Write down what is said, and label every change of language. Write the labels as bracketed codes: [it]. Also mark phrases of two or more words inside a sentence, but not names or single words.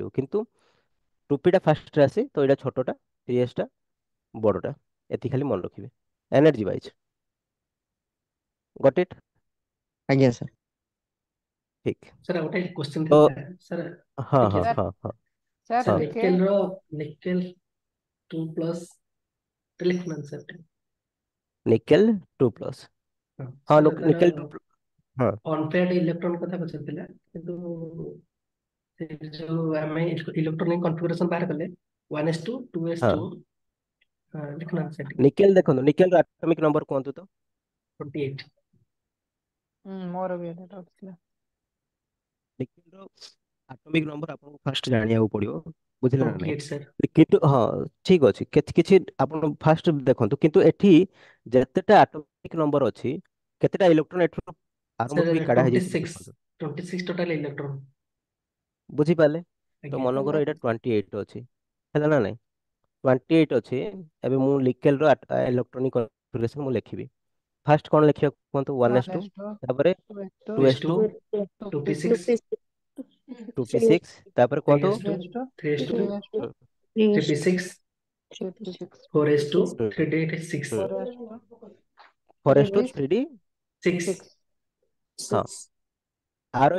[or] କିନ୍ତୁ 2p ଟା ଫାଷ୍ଟରେ ଆସେ, ତ ଏଇଟା ଛୋଟଟା, 3s ଟା ବଡଟା। ଏତିକି ଖାଲି ମନେ ରଖିବେ, [en] energy wise. got it? [or] ଆଜ୍ଞା ସାର୍। ଠିକ। ସାର୍ ଗୋଟେ କ୍ୱେଶ୍ଚନ ତ ଥିଲା ସାର୍। ହଁ ଟିକେ ହଁ ସାର୍ ହଁ ହଁ [hi] सर सर हाँ के निकेल रो निकेल 2 प्लस लिखना सर। निकेल 2+। [or] ହଁ [hi] हाँ [or] ସାର୍ ତାର [hi] निकेल 2। हाँ [en] unpaired electron [or] କଥା ପଚାରିଥିଲା କିନ୍ତୁ ସେ ଯୋଉ ଆମେ [en] electronic configuration [or] ବାହାର କଲେ 1s2 [hi] हाँ [or] 2s2 ଲିଖୁନାହାନ୍ତି ସେଠି निकेल ଦେଖନ୍ତୁ ନିକେଲ ର [en] atomic number [or] କୁହନ୍ତୁ ତ। 28 ମୋର ବି ଏଇଟା doubt ଥିଲା। ନିକେଲ ର [en] atomic number [or] ଆପଣଙ୍କୁ ଫାଷ୍ଟ ଜାଣିବାକୁ ପଡିବ, ବୁଝିଲେ ନା ନାଇଁ। 28 ସାର୍। କିନ୍ତୁ ହଁ ଠିକ ଅଛି, କିଛି କିଛି ଆପଣ ଫାଷ୍ଟ ଦେଖନ୍ତୁ, କିନ୍ତୁ ଏଠି ଯେତେଟା [en] atomic number [or] ଅଛି କେତେଟା ଇଲେକ୍ଟ୍ରନ ଏଠୁ ଆରମ୍ଭ ସାର୍ ହେଇକି କାଢା ହେଇଯାଇଛି 26 ଦେଖନ୍ତୁ। 26 [en] total electron. [or] ବୁଝିପାରିଲେ? ତ ଆଜ୍ଞା ମନେକର ଏଇଟା 28 ଅଛି, ହେଲା ନା ନାଇଁ। 28 ଅଛି। ଏବେ ମୁଁ ନିକେଲ ର [en] electronic configuration [or] ମୁଁ ଲେଖିବି। ଫାଷ୍ଟ କଣ ଲେଖିବାକୁ କୁହନ୍ତୁ, 1s2, 1s2 ତାପରେ 2s2 2s2 2s2, 2p6 2p6, ତାପରେ କୁହନ୍ତୁ 3s2 3s2 3s2 3s2 ହୁଁ, 3p6 3p6 4s2 ହୁଁ, 3d6 ହୁଁ, 4s2 4s2 3d6 3d। 6 ହଁ, ଆର